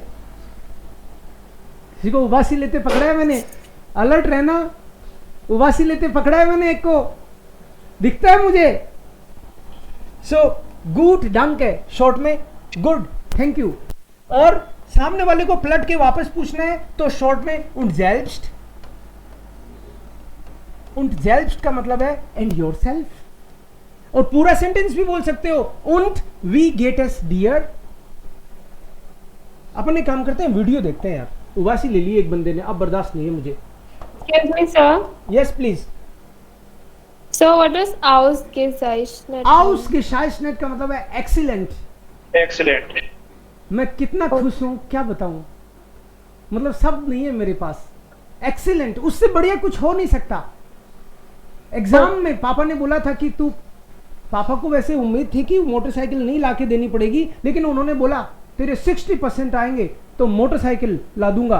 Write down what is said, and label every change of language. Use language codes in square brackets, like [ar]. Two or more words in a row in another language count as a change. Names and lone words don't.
[hi] किसी को उबासी लेते पकड़ा है मैंने, अलर्ट रहना. उबासी लेते पकड़ा है मैंने, एक को दिखता है मुझे. [de] so gut danke [hi] है, शॉर्ट में [en] good thank you. [hi] और सामने वाले को पलट के वापस पूछना है तो शॉर्ट में [de] und selbst. und selbst [hi] का मतलब है [en] and yourself. [hi] और पूरा सेंटेंस भी बोल सकते हो, [de] und wie geht es dir. [hi] अपन एक काम करते हैं, वीडियो देखते हैं यार. उबासी ले ली एक बंदे ने, अब बर्दाश्त नहीं है मुझे. [en] Excuse me, sir. Yes, please. So what does ausgezeichnet? [hi] Ausgezeichnet का मतलब है excellent. [en] Excellent. [hi] मैं कितना खुश हूं क्या बताऊं, मतलब शब्द नहीं है मेरे पास. Excellent, उससे बढ़िया कुछ हो नहीं सकता. एग्जाम में पापा ने बोला था कि तू, पापा को वैसे उम्मीद थी कि मोटरसाइकिल नहीं लाके देनी पड़ेगी, लेकिन उन्होंने बोला तेरे 60% आएंगे तो मोटरसाइकिल ला दूंगा.